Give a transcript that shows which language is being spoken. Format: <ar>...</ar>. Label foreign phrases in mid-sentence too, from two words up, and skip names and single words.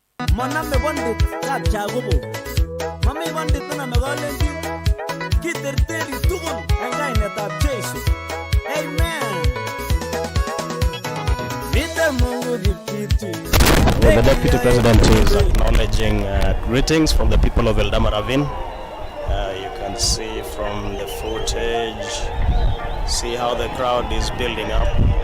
<kln>Maname bondit Gachagua. Mami bondit na megolenji. Kiterteri tukul en kainetab Gishu. Amen.</kln> <en>Well, the Deputy President is acknowledging greetings from the people of ELdama Ravine. You can see from the footage, see how the crowd is building up.</en>